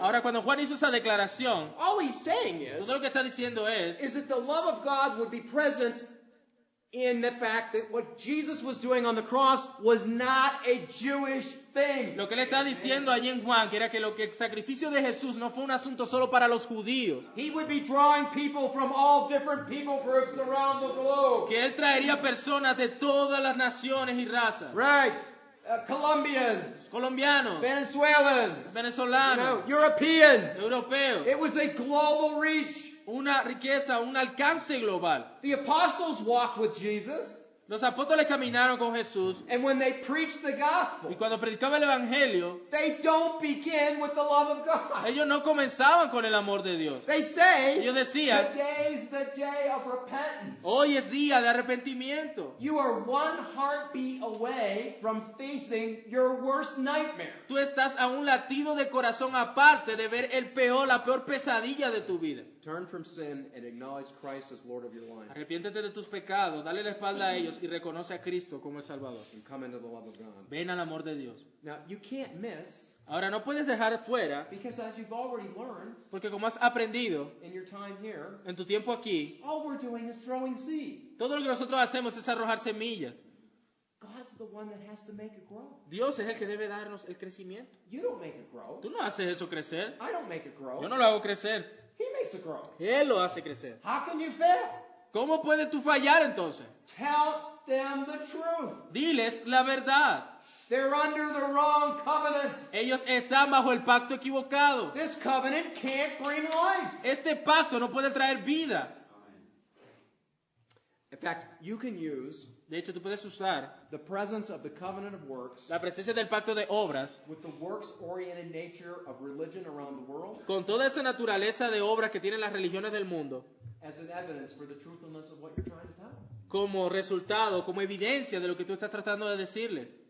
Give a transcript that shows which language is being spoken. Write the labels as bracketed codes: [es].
[es] Ahora, cuando Juan hizo esa declaración, [en] all he's saying is [es] todo lo que está diciendo es [en] that the love of God would be present in the fact that what Jesus was doing on the cross was not a Jewish thing. [es] lo que él está diciendo allí en Juan, que era que lo que el sacrificio de Jesús no fue un asunto solo para los judíos, [en] He would be drawing people from all different people groups around the globe. [es] que él traería personas de todas las naciones y razas, [en] Right. Colombians, [es] colombianos, [en] Venezuelans, [es] venezolanos, [en] Europeans. [es] europeos, [en] It was a global reach. [es] una riqueza, un alcance global. [en] The apostles walked with Jesus, [es] Los apóstoles caminaron con Jesús [en] and when they preached the [es] y [en] gospel, [es] cuando predicaban el evangelio, [en] they don't begin with the love of God. [es] ellos no comenzaban con el amor de Dios. [en] They say, [es] Ellos decían, [en] today's the day of repentance. [es] hoy es día de arrepentimiento. [en] You are one heartbeat away from facing your worst nightmare. [es] Tú estás a un latido de corazón aparte de ver la peor pesadilla de tu vida. [en] Turn from sin and acknowledge Christ as Lord of your life, [es] Arrepiéntete de tus pecados, dale la espalda a ellos y reconoce a Cristo como el Salvador. [en] and come into the love of God. [es] Ven al amor de Dios. [en] Now, you can't miss, [es] Ahora, no puedes dejar fuera, [en] because as you've already learned [es] porque como has aprendido [en] in your time here, [es] en tu tiempo aquí, [en] all we're doing is throwing seed. [es] todo lo que nosotros hacemos es arrojar semillas. [en] God's the one that has to make it grow. [es] Dios es el que debe darnos el crecimiento. [en] You don't make it grow. [es] Tú no haces eso crecer. [en] I don't make it grow. [es] Yo no lo hago crecer. [en] He makes it grow. [es] Él lo hace crecer. [en] How can you fail? [es] ¿Cómo puedes tú fallar entonces? [en] Tell them the truth. [es] Diles la verdad. [en] They're under the wrong covenant. [es] Ellos están bajo el pacto equivocado. [en] This covenant can't bring life. [es] Este pacto no puede traer vida. [en] In fact, you can use [es] De hecho, tú puedes usar [en] the presence of the covenant of works [es] la presencia del pacto de obras [en] with the works-oriented nature of religion around the world [es] con toda esa naturaleza de obras que tienen las religiones del mundo [en] as an evidence for the truthfulness of what you're trying to tell. [es] como resultado, como evidencia de lo que tú estás tratando de decirles.